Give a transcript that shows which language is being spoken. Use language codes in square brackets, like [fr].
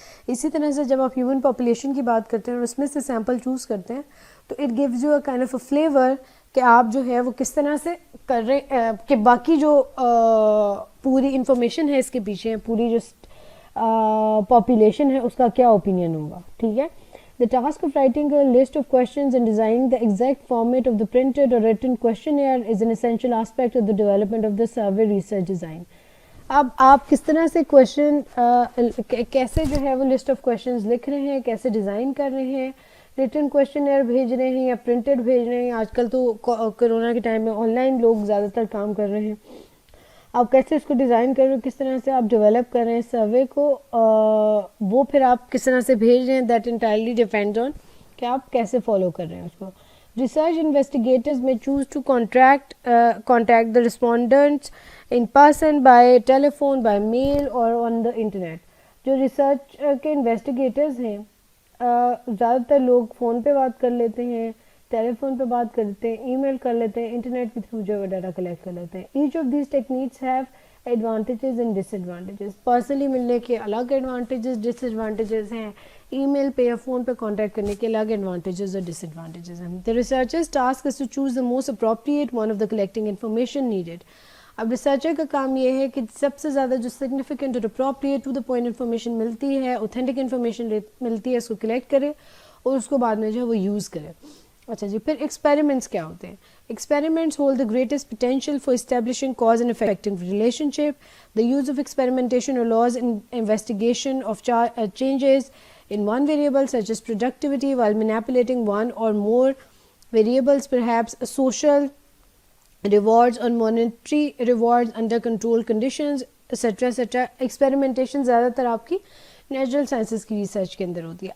[ur] اسی طرح سے جب آپ ہیومن پاپولیشن کی بات کرتے ہیں اور اس میں سے سیمپل چوز کرتے ہیں تو [en] it gives you a kind of a flavour [ur] کہ آپ جو ہے وہ کس طرح سے کر رہے کہ باقی جو پوری انفارمیشن ہے اس کے پیچھے, پوری جو پاپولیشن ہے اس کا کیا اوپینین ہوگا. ٹھیک ہے. [en] The task of writing a list of questions and designing the exact format of the printed or written questionnaire is an essential aspect of the development of the survey research design. [ur] اب آپ کس طرح سے question کیسے جو ہے وہ list of questions لکھ رہے ہیں, کیسے ڈیزائن کر رہے ہیں, ریٹن کویشچنیئر بھیج رہے ہیں یا پرنٹڈ بھیج رہے ہیں. آج کل تو کرونا کے ٹائم میں آن لائن لوگ زیادہ تر کام کر رہے ہیں. آپ کیسے اس کو ڈیزائن کر رہے ہو, کس طرح سے آپ ڈیولپ کر رہے ہیں سروے کو, وہ پھر آپ کس طرح سے بھیج رہے ہیں, [en] that entirely depend on [ur] کہ آپ کیسے فالو کر رہے ہیں اس کو. [en] Research investigators may choose to contact the respondents in person, by telephone, by mail اور on the internet. [ur] جو ریسرچ کے انویسٹیگیٹرز ہیں زیادہ تر لوگ فون پہ بات کر لیتے ہیں, ٹیلی فون پہ بات کر لیتے ہیں, ای میل کر لیتے ہیں, انٹرنیٹ کے تھرو جو ہے ڈاٹا کلیکٹ کر لیتے ہیں. [en] Each of these techniques have advantages and disadvantages. [ur] Personally ملنے کے الگ ایڈوانٹیجز ڈس ایڈوانٹیجز ہیں, ای میل پہ یا فون پہ کانٹیکٹ کرنے کے الگ ایڈوانٹیجز اور ڈس ایڈوانٹیجز ہیں. [en] The researchers task is to choose the most appropriate one of the collecting information needed. [ur] اب ریسرچر کا کام یہ ہے کہ سب سے زیادہ جو سگنیفیکنٹ اور appropriate to the point information ملتی ہے, اوتھینٹک انفارمیشن ملتی ہے, اس کو کلیکٹ کرے اور اس کو بعد میں جو ہے وہ یوز کرے. اچھا جی, پھر ایکسپیریمنٹس کیا ہوتے ہیں؟ [en] Experiments hold the greatest potential for establishing cause and effecting relationship. The use of experimentation allows investigation of changes in one variable such as productivity while manipulating one or more variables, perhaps social rewards or monetary rewards under controlled conditions, etc. etc. [ur] Experimentation زیادہ تر آپ کی natural sciences کی research کے اندر ہوتی ہے.